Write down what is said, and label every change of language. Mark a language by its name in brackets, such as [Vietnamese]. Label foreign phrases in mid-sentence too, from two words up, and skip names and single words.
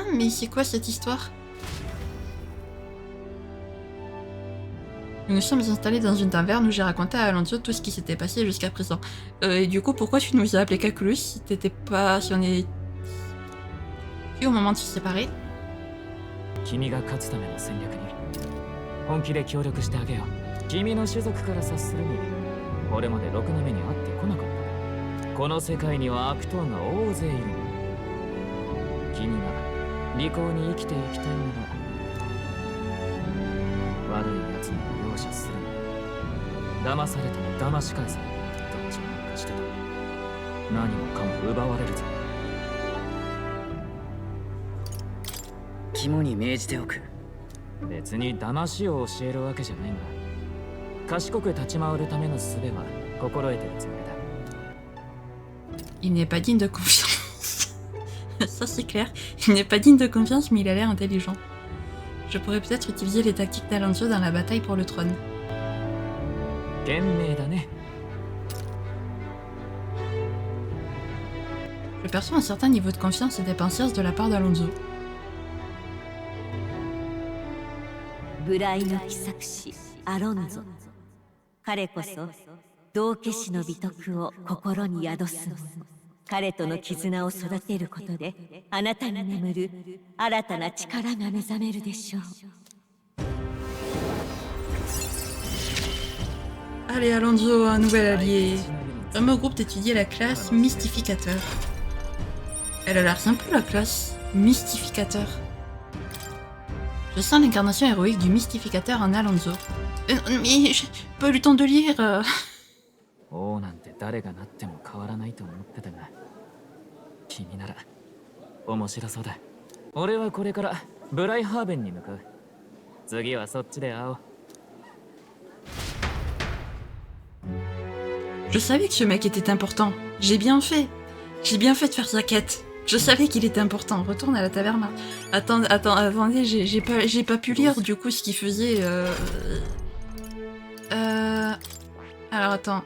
[French] Mais c'est quoi cette histoire? Nous nous sommes installés dans une taverne où j'ai raconté à Alonso tout ce qui s'était passé jusqu'à présent. Et du coup, pourquoi tu nous as appelé Kakulus si t'étais pas... si on est... Puis au moment de se séparer? [Japanese] 君が勝つための戦略に本気で協力してあげよう。君の種族から察するにこれまでろくな目に遭ってこなかった。この世界には悪党が大勢いる。君が利口に生きていきたいなら悪い奴にも容赦するな。騙されても騙し返せ。どっちもなんかしてた。何もかも奪われるぞ。肝に銘じておく。別に騙しを教えるわけじゃないが、賢く立ち回るための術は心得てるつもりだ。 [French] Il n'est pas digne de confiance. Ça c'est clair. Il n'est pas digne de confiance, mais il a l'air intelligent. Je pourrais peut-être utiliser les tactiques d'Alonso dans la bataille pour le trône. [Japanese] 賢明だね。 [French] Je perçois un certain niveau de confiance et dépensière de la part d'Alonso. [Japanese] 無頼の奇策師アロンゾ。彼こそ道化師の美徳を心に宿すの。彼との絆を育てることであなたに眠る新たな力が目覚めるでしょう。 [French] Allez Alonso, un nouvel allié. Homme au groupe d'étudier la classe Mystificateur. Elle a l'air sympa la classe Mystificateur. Je sens l'incarnation héroïque du Mystificateur en Alonso. Mais j'ai pas eu le temps de lire. [Japanese] 王なんて誰がなっても変わらないと思ってたが、君なら面白そうだ。俺はこれからブライハーベンに向かう。次はそっちで会おう。 [French] Je savais que ce mec était important. J'ai bien fait. J'ai bien fait de faire sa quête. Je savais qu'il était important. Retourne à la taverne. Attendez, j'ai pas pu lire du coup ce qu'il faisait. Alors attends.